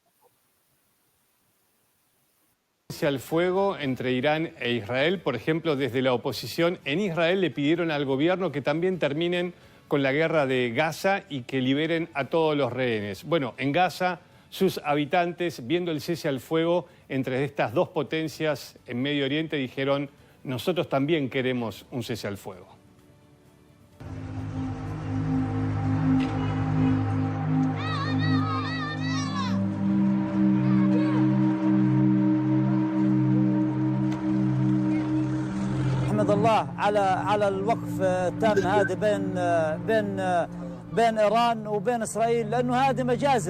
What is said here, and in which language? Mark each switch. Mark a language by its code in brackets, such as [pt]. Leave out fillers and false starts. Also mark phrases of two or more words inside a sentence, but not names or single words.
[es] Al fuego entre Irán e Israel, por ejemplo, desde la oposición en Israel le pidieron al gobierno que también terminen con la guerra de Gaza y que liberen a todos los rehenes. Bueno, en Gaza, sus habitantes, viendo el cese al fuego entre estas dos potencias en Medio Oriente, dijeron: nosotros también queremos un cese al fuego. [ar] الله على الوقف التام هذا بين ايران وبين اسرائيل، لانه هذه مجازر.